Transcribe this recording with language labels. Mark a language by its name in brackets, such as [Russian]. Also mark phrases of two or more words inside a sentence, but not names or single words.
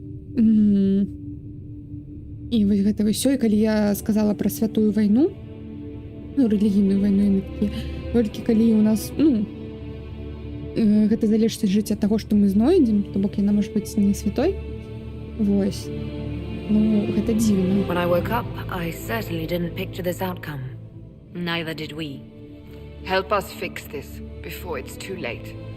[Belarusian] І вось гэта ўсё, і калі я сказала пра святую вайну, ну, рэлігійную вайну, яны такі, толькі калі у нас, ну, гэта залежыць ад жыцця таго, што мы знойдзем, то бок яна можа быць не святой. Вось. Ну, гэта дзіўна. [English] When I woke up, I certainly didn't picture this outcome. Neither did we. Help us fix this before it's too late.